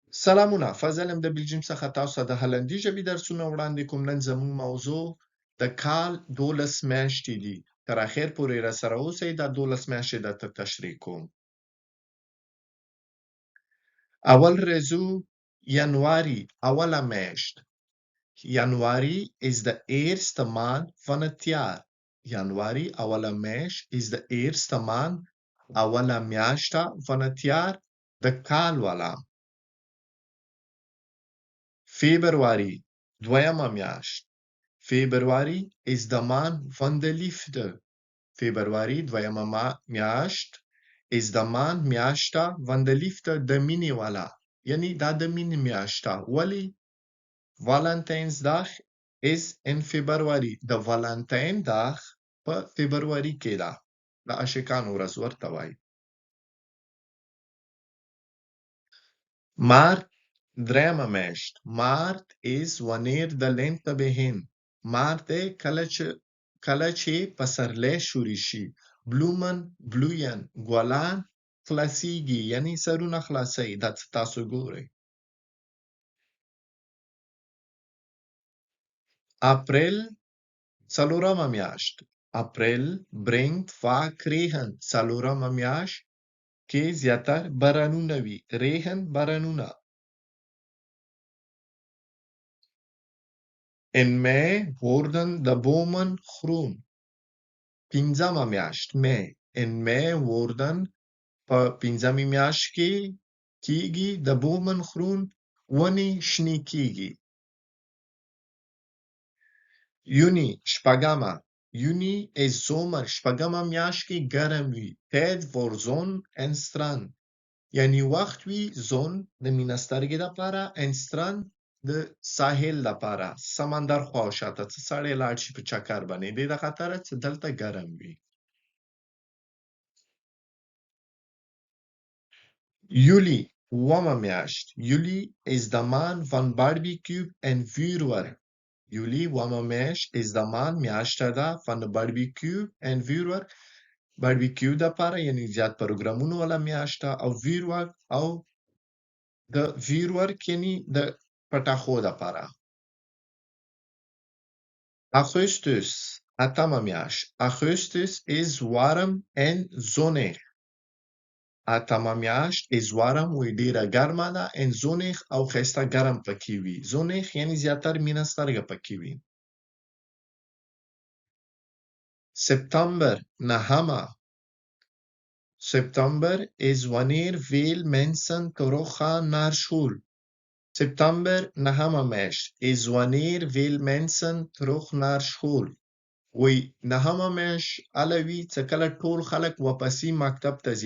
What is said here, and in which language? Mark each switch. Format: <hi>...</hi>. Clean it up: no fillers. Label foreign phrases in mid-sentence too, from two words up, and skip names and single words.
<ps>سلامونه، فضل یم د بلجیم څخه تاسو ته د هالندي ژبې درسونه وړاندې کوم. نن زموږ موضوع د کال 12 میاشتې دي. تر اخر پورې راسره اوسئ، دا 12 میاشتې درته تشریح کوم. اول رزو Januari, اوله میاشت.</ps> <nl>Januari is de eerste maand van het jaar. Januari,</nl> <ps>اوله میاشت,</ps> <nl>is de eerste maand,</nl> <ps>اوله میاشته</ps> <nl>van het jaar,</nl> <ps>د کال والا. Februari, دویمه میاشت.</ps> <nl>Februari is de maand van de liefde. Februari,</nl> <ps>دویمه میاشت,</ps> <nl>is de maand میاشته van de liefde,</nl> <ps>د مینې والا. یعنی دا د مینې میاشته. ولی</ps> <nl>Valentijnsdag is in Februari.</nl> <ps>د والنتین dag په فبروري کې ده. د عاشقانو ورځ ورته وایي. Maart, dreieme میاشت.</ps> <nl>Maart is wanneer de lente begint.</nl> <ps>Maart دی کله چې پسرلی شروع شي.</ps> <nl>Bloemen bloeien.</nl> <ps>ګلان خلاصیږي، یعنی سرونه خلاصوي. دا څه تاسو ګورئ. April, څلورمه میاشت.</ps> <nl>April brengt vaak regen.</nl> <ps>څلورمه میاشت کې زیاتر بارانونه وي. Regen بارانونه.</ps> <nl>In mei worden de bomen groen.</nl> <ps>پنځمه میاشت.</ps> <nl>Mei. In mei worden</nl> <ps>په پنځمې میاشت کې کیږي د</ps> <nl>bomen groen،</nl> <ps>ونې شنې کیږي. Juni, شپږمه.</ps> <nl>Juni is zomer.</nl> <ps>شپږمه میاشت کې ګرم وي.</ps> <nl>Tijd voor zon en strand.</nl> <ps>یعنی وخت وي زون د مینه سترګې دپاره ان strand د ساحل دپاره، سمندر خواوشاته څه سړی لاړ شي په چکر باندې، دې د خاطره چې دلته ګرم وي. Juli, اوومه میاشت.</ps> <nl>Juli is de maand van barbecue en vuurwerk. Juli,</nl> <ps>اوومه میاشت,</ps> <nl>is de maand</nl> <ps>میاشته ده</ps> <nl>van de barbecue en vuurwerk.</nl> <ps>باربیکیو دپاره یعنی زیات پروګرامونو والا میاشته، او vuurwerk او د vuurwerk یعنی د پټاخو دپاره. Augustus, اتمه میاشت.</ps> <nl>Augustus is warm en zonnig.</nl> <ps>اتمه میاشت</ps> <nl>is warm</nl> <ps>وی ډیره ګرمه ده،</ps> <nl>en zonnig</nl> <ps>او ښایسته ګرم پکې وي. zonnig یعنی زیاتر مینه سترګه پکې وي. September, نهمه.</ps> <nl>September is wanneer veel mensen teruggaan naar school. September,</nl> <ps>نهمه میاشت,</ps> <nl>is wanneer veel mensen terug naar school.</nl> <ps>وی نهمه میاشت هله وي چې کله ټول خلک واپسي مکتب ته ځي.</ps>